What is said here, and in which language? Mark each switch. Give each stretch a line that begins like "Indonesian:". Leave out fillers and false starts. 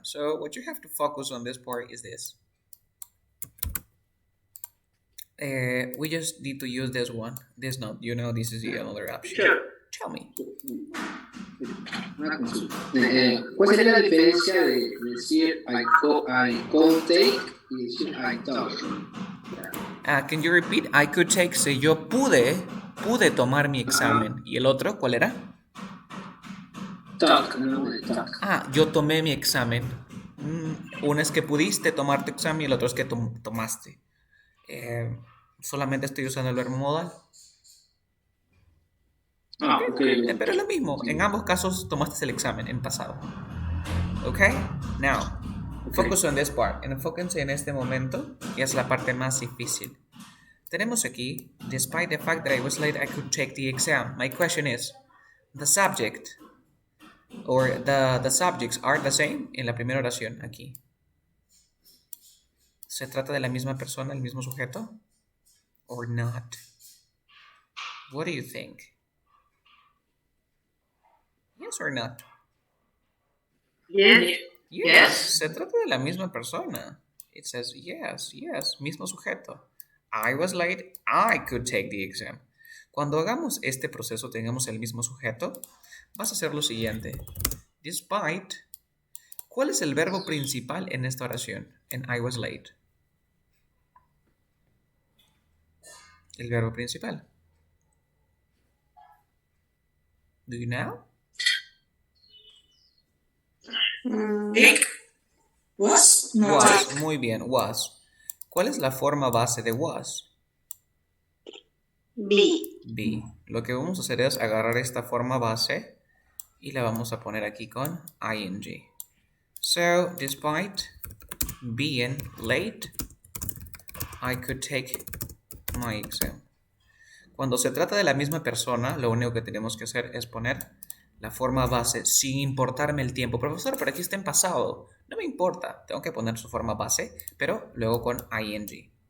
English: So what you have to focus on this part is this. We just need to use this one. This not, this is the other option. Sure. Tell me.
Spanish: Una consulta. ¿Cuál sería la diferencia de decir
English: I could take
Spanish: y decir
English: I thought? Can you repeat? I could take,
Spanish: si yo pude tomar mi examen. ¿Y el otro cuál era?
English: Talk, ¿no? Talk.
Spanish: Yo tomé mi examen. Una es que pudiste tomar tu examen y el otro es que tomaste. Solamente estoy usando el verbo modal. Ok. Pero es lo mismo. En ambos casos tomaste el examen en pasado. Ok.
English: Now, focus on this part.
Spanish: Enfóquense en este momento, que es la parte más difícil. Tenemos aquí,
English: despite the fact that I was late, I could take the exam. My question is, the subject or the subjects are the same
Spanish: en la primera oración aquí. ¿Se trata de la misma persona, el mismo sujeto?
English: Or not? What do you think? Yes or not? Yes. Yes.
Spanish: Se trata de la misma persona.
English: It says yes,
Spanish: mismo sujeto.
English: I was late, I could take the exam.
Spanish: Cuando hagamos este proceso, tengamos el mismo sujeto, vas a hacer lo siguiente. Despite, ¿cuál es el verbo principal en esta oración?
English: En I was late.
Spanish: El verbo principal.
English: Do you know? Was?
Spanish: Was, muy bien, was. ¿Cuál es la forma base de was?
English: Be.
Spanish: Lo que vamos a hacer es agarrar esta forma base y la vamos a poner aquí con ing.
English: So, despite being late, I could take my exam.
Spanish: Cuando se trata de la misma persona, lo único que tenemos que hacer es poner la forma base sin importarme el tiempo. Profesor, pero aquí está en pasado. No me importa, tengo que poner su forma base, pero luego con ing.